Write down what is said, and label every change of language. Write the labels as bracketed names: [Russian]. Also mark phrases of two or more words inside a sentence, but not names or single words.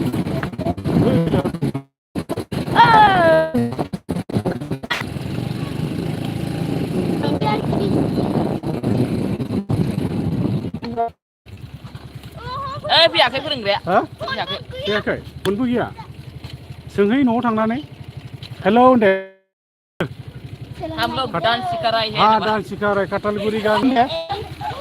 [Bodo] फैयाखै फोरोंग्राया फैयाखै फनबो गैया सोंहै न'आव थांनानै हेलौ दे [Hindi] हम लोग डांस सिखा रहे हैं हाँ डांस सिखा रहे कटलगुरी गाँव में